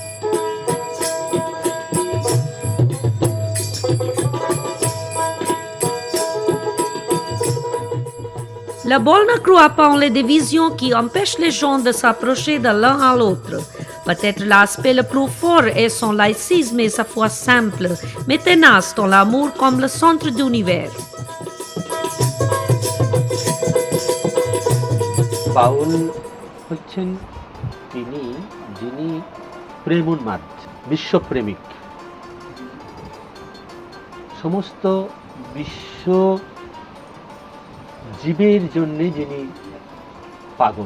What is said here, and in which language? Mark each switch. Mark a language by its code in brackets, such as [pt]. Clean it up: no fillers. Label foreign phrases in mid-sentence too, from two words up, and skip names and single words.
[fr] La Baule ne croit pas en les divisions qui empêchent les gens de s'approcher de l'un à l'autre. Peut-être l'aspect le plus fort est son laïcisme et sa foi simple, mais tenace dans l'amour comme le centre de l'univers. [bn] বাউল হচ্ছেন তিনি যিনি প্রেমোন্মাদ, বিশ্বপ্রেমিক, সমস্ত বিশ্ব জীবের জন্যে যিনি পাগল।